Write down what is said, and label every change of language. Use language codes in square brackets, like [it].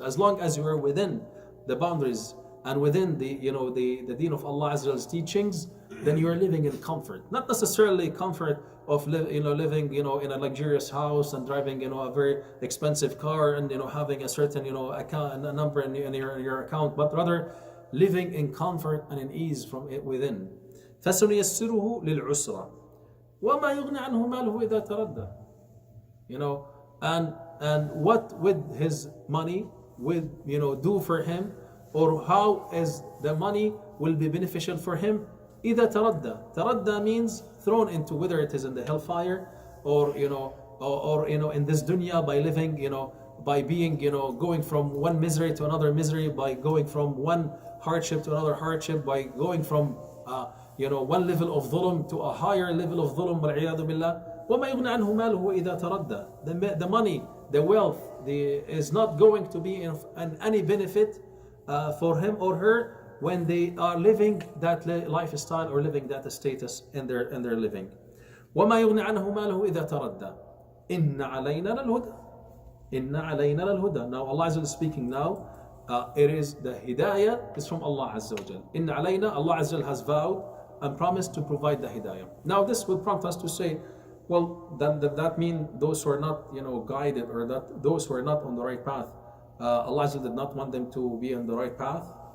[en] As long as you are within the boundaries and within the deen of Allah Azza's teachings, then you are living in comfort. Not necessarily comfort of living in a luxurious house and driving a very expensive car and having a certain account, a number in your account, but rather living in comfort and in ease from it within. [ar] فسنيسره للعسرى وما يغني عنه ماله إذا تردى. [en] And what would his money will do for him, or how is the money will be beneficial for him? [ar] إذا تردى. [en] تردى means thrown into, whether it is in the hellfire or in this dunya, by living by being going from one misery to another misery, by going from one hardship to another hardship, by going from one level of dhulm to a higher level of dhulm, [ar] والعياذ بالله. وما يغني عنه ماله إذا تردى. [en] The money, the wealth, is not going to be in any benefit for him or her when they are living that lifestyle or living that status in their living. [ar] وما يغني عنه ماله إذا تردى. إن علينا للهدى. إن علينا للهدى. [en] Now Allah Azza is speaking now. It is the hidayah is from Allah Azza wa Jal. [ar] إن علينا, [en] Allah Azza has vowed and promised to provide the hidayah. Now this would prompt us to say, well, then that mean those who are not guided, or that those who are not on the right path, Allah Azza did not want them to be on the right path?